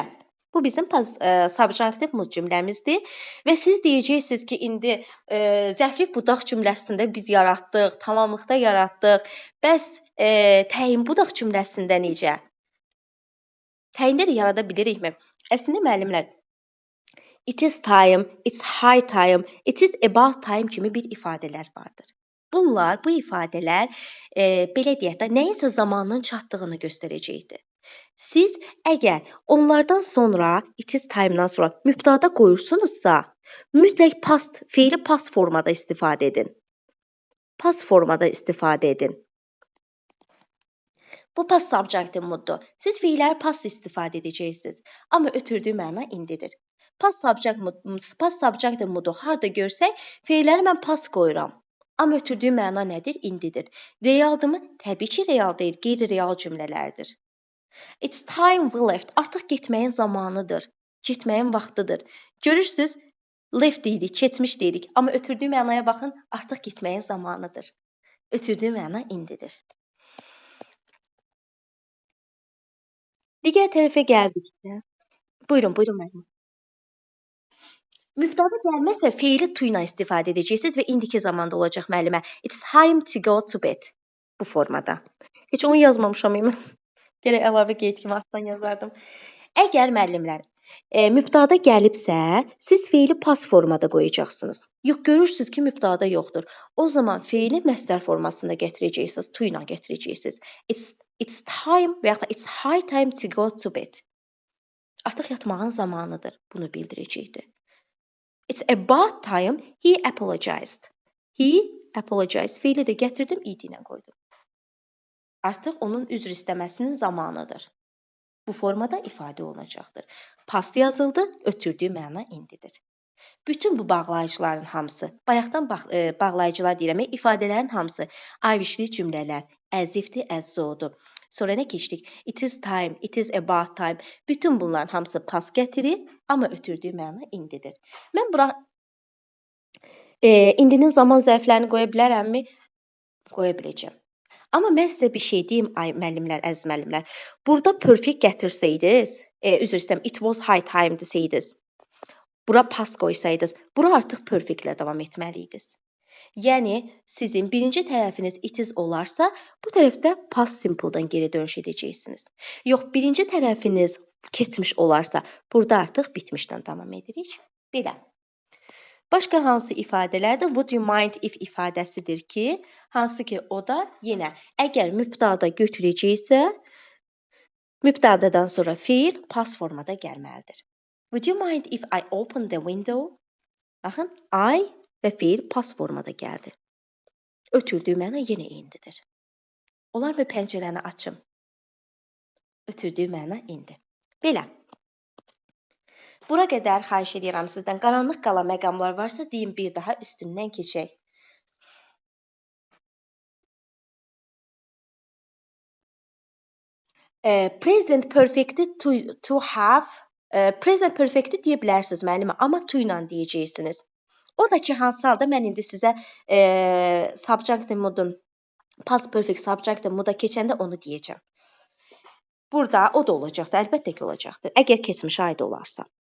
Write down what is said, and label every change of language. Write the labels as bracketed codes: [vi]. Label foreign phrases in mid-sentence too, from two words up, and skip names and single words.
[az] Bu bizim [en] subjunctive mood [az] cümləmizdir və siz deyəcəksiniz ki, indi zərflik budaq cümləsində biz yaratdıq, tamamlıqda yaratdıq. Bəs təyin budaq cümləsində necə? Təyində də yarada bilirikmi? Əslində müəllimlər, [en] it is time, it's high time, it is about time [az] kimi bir ifadələr vardır. Bu ifadələr belə deyək də, nəyinsə zamanının çatdığını göstərəcəkdir. Siz əgər onlardan sonra, [en] it is time-dan [az] sonra mübtada qoyursunuzsa, mütləq feili past formada istifadə edin. Past formada istifadə edin. Bu [en] past subjunctive mooddur. [az] Siz feilləri past istifadə edəcəksiniz, amma ötürdüyü məna indidir. [en] Past subjunctive moodu [az] harda görsək, feilləri mən past qoyuram. Amma ötürdüyü məna nədir? İndidir. Realdırmı? Təbii ki, real deyil, qeyri-real cümlələrdir. [en] It's time we left. [az] Artıq getməyin zamanıdır. Getməyin vaxtıdır. Görürsüz, left deyirik, keçmiş deyirik. Amma ötürdüyü mənaya baxın, artıq getməyin zamanıdır. Ötürdüyü məna indidir. Digər tərəfə gəldikdə. Buyurun müəllim. Mübtada gəlməzsə feili to ilə istifadə edəcəksiniz və indiki zamanda olacaq müəllimə. [en] It's time to go to bed. [az] Bu formada. Heç onu yazmamışam mən. Gələ əlavə qeyd kimi altdan yazardım. Əgər müəllimlər mübtada gəlibsə, siz feili past formada qoyacaqsınız. Yox, görürsünüz ki, mübtada yoxdur. O zaman feili məsdər formasında gətirəcəksiniz, to ilə gətirəcəksiniz. [en] It's time [az] və ya [en] it's high time to go to bed. [az] Artıq yatmağın zamanıdır. Bunu bildirəcəkdir. [en] It's about time he apologized. He apologized. [az] Fiili də gətirdim, id ilə qoydum. Artıq onun üzr istəməsinin zamanıdır. Bu formada ifadə olunacaqdır. Past yazıldı, ötürdüyü məna indidir. Bütün bu bağlayıcıların hamısı, bayaqdan bağlayıcılar deyirəm, ifadələrin hamısı Irishli cümlələr, [en] as if-dir, as so-dur. [az] Sonra nə keçdik? [en] It is time, it is about time. [az] Bütün bunların hamısı past gətirir, amma ötürdüyü məna indidir. Mən bura indinin zaman zərflərini qoya bilərəmmi? Qoya biləcəm. Amma mən sizə bir şey deyim, ay müəllimlər, əziz müəllimlər. Burada perfect gətirsəydiniz, üzr istəyirəm, [en] it was high time [az] desəydiniz, bura past qoysaydınız, bura artıq perfect ilə davam etməliydiniz. Yəni, sizin birinci tərəfiniz [en] it is [az] olarsa, bu tərəfdə [en] past simple-dan [az] geri dönüş edəcəksiniz. Yox, birinci tərəfiniz keçmiş olarsa, burada artıq bitmişdən davam edirik. Belə. Başqa hansı ifadələrdir? [en] Would you mind if [az] ifadəsidir ki, hansı ki o da yenə əgər mübtada götürəcəksə, mübtadadan sonra fiil past formada gəlməlidir. [en] Would you mind if I open the window? [az] Baxın, I və fiil past formada gəldi. Ötürdüyü məna yenə indidir. Olarmı pəncərəni açım? Ötürdüyü məna indi. Belə. Bura qədər xahiş edirəm sizdən. Qaranlıq qalan məqamlar varsa, deyin bir daha üstündən keçək. [en] Present perfect'i to have, present perfect'i [az] deyə bilərsiniz müəllimə, amma to ilə deyəcəksiniz. O da ki, hansı halda mən indi sizə [en] subjunctive mood'un, past perfect subjunctive mood'a [az] keçəndə onu deyəcəm. Burada o da olacaqdır, əlbəttə ki olacaqdır, əgər keçmişə aid olarsa.